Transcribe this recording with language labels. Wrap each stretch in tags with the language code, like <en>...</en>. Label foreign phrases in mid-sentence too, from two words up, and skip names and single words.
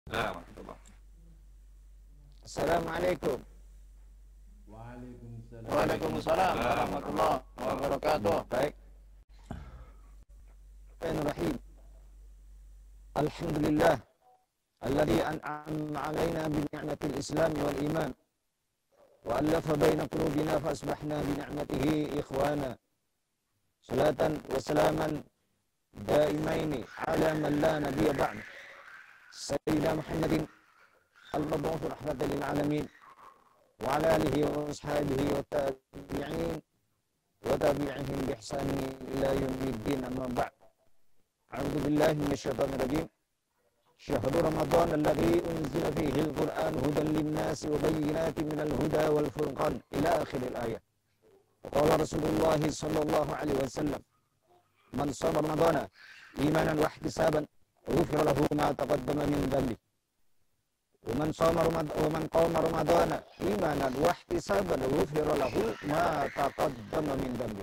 <ar>Assalamualaikum. Waalaikumsalam. وعليكم السلام ورحمة الله وبركاته.</ar> <id>Baik.</id> <ar>Bismillahirrahmanirrahim. الحمد لله الذي أنعم علينا بنعمة الإسلام والإيمان وألف بين قلوبنا فأصبحنا بنعمته إخوانا. صلاة وسلاما دائمين على من لا نبي بعد. سيدنا محمد المبعوث رحمة للعالمين وعلى آله وأصحابه وتابعين وتابعيهم بإحسان إلى يوم الدين، أما بعد. أعوذ بالله من الشيطان الرجيم. شهر رمضان الذي أنزل فيه القرآن هدى للناس وبينات من الهدى والفرقان إلى آخر الآية. قال رسول الله صلى الله عليه وسلم، من صام رمضان إيمانا واحتسابا غفر له ما تقدم من ذنبه. ومن قام رمضان إيمانا واحتسابا غفر له ما تقدم من ذنبه.</ar>